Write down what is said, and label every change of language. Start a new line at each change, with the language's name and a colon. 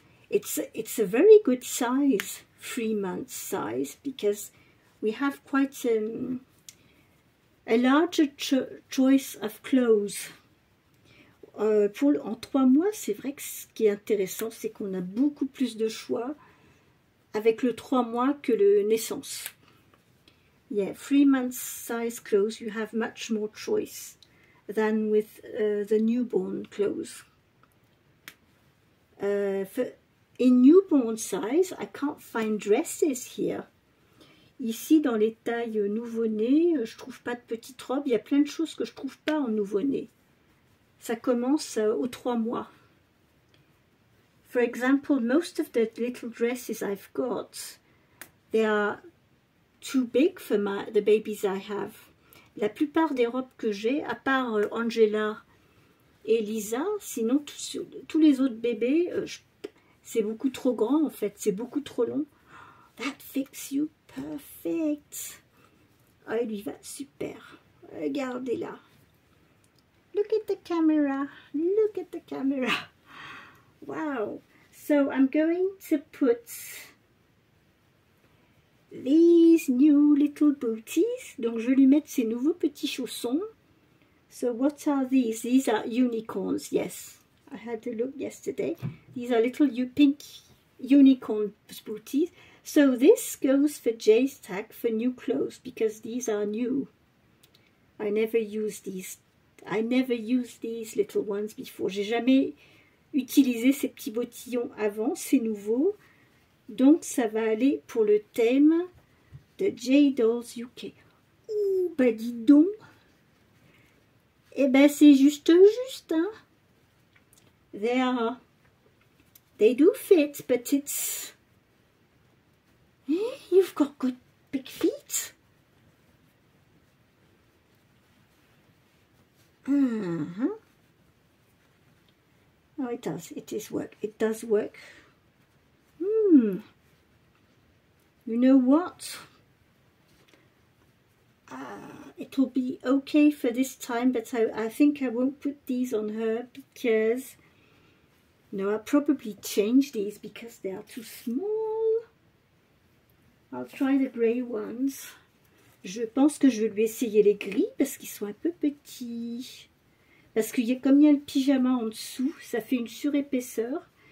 English: It's a very good size, 3 months size, because we have quite a larger choice of clothes.
French: En 3 mois, c'est vrai que ce qui est intéressant, c'est qu'on a beaucoup plus de choix avec le 3 mois que le naissance.
English: Yeah, 3 months size clothes, you have much more choice than with the newborn clothes. In newborn size, I can't find dresses here.
French: Ici, dans les tailles nouveau-né, je trouve pas de petites robes. Il y a plein de choses que je trouve pas en nouveau-né. Ça commence aux 3 mois.
English: For example, most of the little dresses I've got, they are too big for the babies I have.
French: La plupart des robes que j'ai, à part Angela et Lisa, sinon tous les autres bébés, c'est beaucoup trop grand en fait, c'est beaucoup trop long.
English: That fits you perfect.
French: Ah, il lui va super. Regardez-la.
English: Look at the camera. Look at the camera. Wow. So I'm going to put these new little booties. Donc je vais lui mettre ces nouveaux petits chaussons. So what are these? These are unicorns, yes. I had a look yesterday. These are little pink unicorn booties. So this goes for Jay's tag for new clothes because these are new. I never used these little ones before.
French: J'ai jamais utilisé ces petits bottillons avant, c'est nouveau. Donc ça va aller pour le thème de J Dolls UK. Ouh, bah dis donc. Eh ben c'est juste, hein.
English: They do fit, but it's... You've got good big feet. Oh, it does. It does work. You know what? It will be okay for this time, but I think I won't put these on her because... No, I'll probably change these because they are too small. I'll try the grey ones.
French: Je pense que je vais lui essayer les gris parce qu'ils sont un peu petits. Parce que comme il y a le pyjama en dessous, ça fait une surépaisseur.